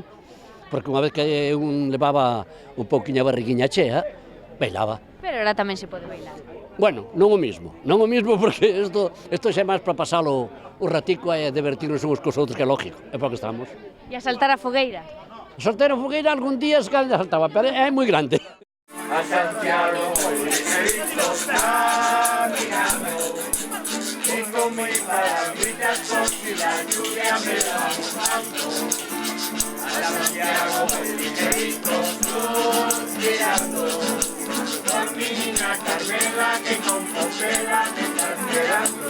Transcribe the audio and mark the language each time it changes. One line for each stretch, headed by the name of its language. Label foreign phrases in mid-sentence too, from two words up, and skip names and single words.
Galician: Porque unha vez que un levaba un pouquiño a barriguiña chea, bailaba. Pero ahora tamén se pode bailar. Bueno, non o mismo porque isto xa é máis para pasalo o ratico e divertirnos uns cos outros, que é lógico, é para que estamos. E a saltar a fogueira? Soltero fogueira algún día se calda saltaba, pero é moi grande.
Spanish: A Santiago hoy está mirando y con mis palabritas por si la lluvia me va mojando. A Santiago hoy ligerito suspirando por mi niña Carmela que con Compostela me está esperando.